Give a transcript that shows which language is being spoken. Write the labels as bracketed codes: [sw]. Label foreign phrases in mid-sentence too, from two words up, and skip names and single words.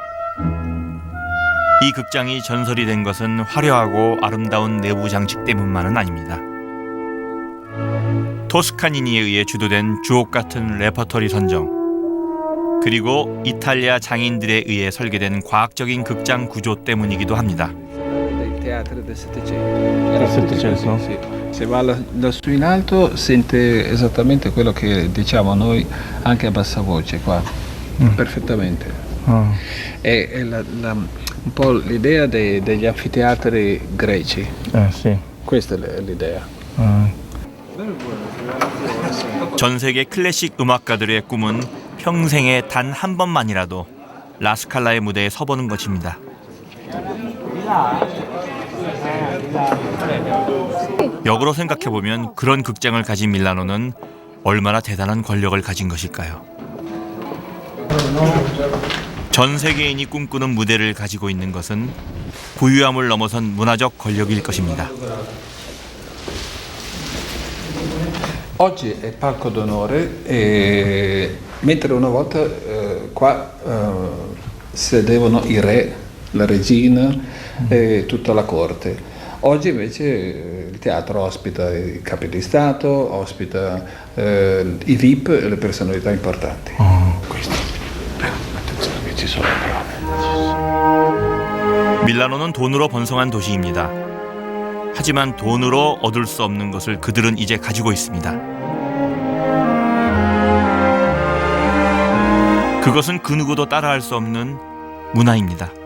[ko] 이 극장이 전설이 된 것은 화려하고 아름다운 내부 장식 때문만은 아닙니다. 토스카니니에 의해 주도된 주옥 같은 레퍼토리 선정, 그리고 이탈리아 장인들에 의해 설계된 과학적인 극장 구조 때문이기도 합니다. [it] Dei teatri del Settecento. Sì. Se va lassù in alto sente esattamente quello che diciamo noi anche a bassa voce qua, perfettamente. È un po' l'idea degli anfiteatri greci. sì. Questa è l'idea. [ko] 전 세계 클래식 음악가들의 꿈은 평생에 단 한 번만이라도 라스칼라의 무대에 서보는 것입니다. 역으로 생각해보면 그런 극장을 가진 밀라노는 얼마나 대단한 권력을 가진 것일까요? 전 세계인이 꿈꾸는 무대를 가지고 있는 것은 부유함을 넘어선 문화적 권력일 것입니다. [it] Oggi è palco d'onore, mentre una volta qua sedevano i re, la regina e tutta la corte. Oggi invece il teatro ospita i capi di Stato, ospita i VIP e le personalità importanti. Attenzione che ci sono prove. [ko] 밀라노는 돈으로 번성한 도시입니다. 하지만 돈으로 얻을 수 없는 것을 그들은 이제 가지고 있습니다. 그것은 그 누구도 따라할 수 없는 문화입니다.